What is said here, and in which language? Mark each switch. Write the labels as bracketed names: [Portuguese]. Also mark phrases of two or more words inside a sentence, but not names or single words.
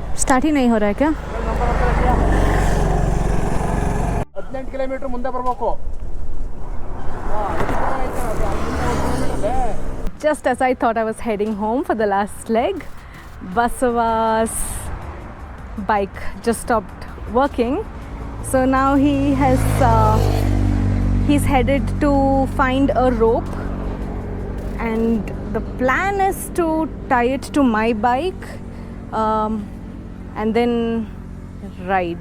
[Hindi] स्टार्ट ही नहीं हो रहा है क्या? [Kannada] 18 ಕಿಲೋಮೀಟರ್ ಮುಂದೆ ಬರಬೇಕು. [English] Just as I thought I was heading home for the last leg, Basava's bike just stopped working. So now he's headed to find a rope, and the plan is to tie it to my bike and then ride.